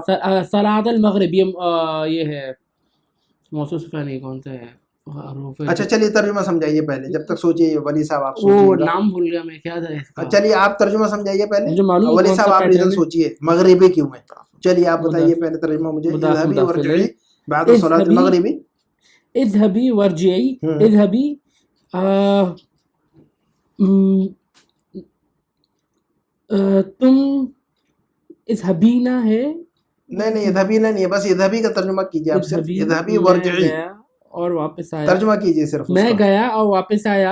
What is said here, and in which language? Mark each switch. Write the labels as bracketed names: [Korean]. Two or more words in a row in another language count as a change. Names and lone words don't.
[Arabic] صلاۃ المغرب [Urdu] یہ ہے موصوف صفہ نہیں، کون سا ہے؟ اچھا چلیے ترجمہ سمجھائیے پہلے، جب تک سوچیے. ولی صاحب آپ وہ سوچیے، نام بھول گیا میں، کیا تھا؟ چلیے آپ ترجمہ سمجھائیے پہلے. مجھے معلوم ولی صاحب آپ ریزن سوچیے مغربی کیوں ہے. چلیے آپ بتائیے پہلے ترجمہ مجھے. [Arabic] اذهبی ورجعی بعد صلاۃ المغرب. اذهبی ورجعی، اذهبی تم اذهبینا ہے. [Urdu] نہیں اذهبینا نہیں ہے، بس اذهبی کا ترجمہ کیجیے آپ صرف. [Arabic] اذهبی ورجعی [Urdu] اور واپس آیا، ترجمہ کیجیے صرف. میں گیا اور واپس آیا.